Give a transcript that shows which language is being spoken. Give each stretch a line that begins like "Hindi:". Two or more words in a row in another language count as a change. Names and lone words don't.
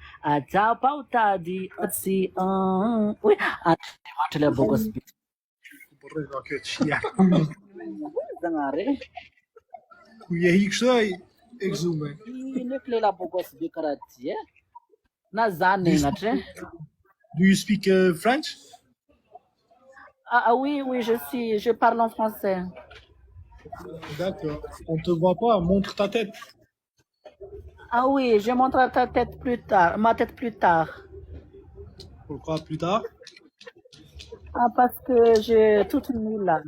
English: Atapa utadi atsi oui atele bogos bi zangare nekle la bogos bi karati na zane ngatre. Do you speak French?
French: Ah oui, je parle en français. D'accord. On te voit pas, montre ta tête. Ah oui, je montre ma tête plus tard. Pourquoi plus tard? Ah, parce que j'ai toute nue là.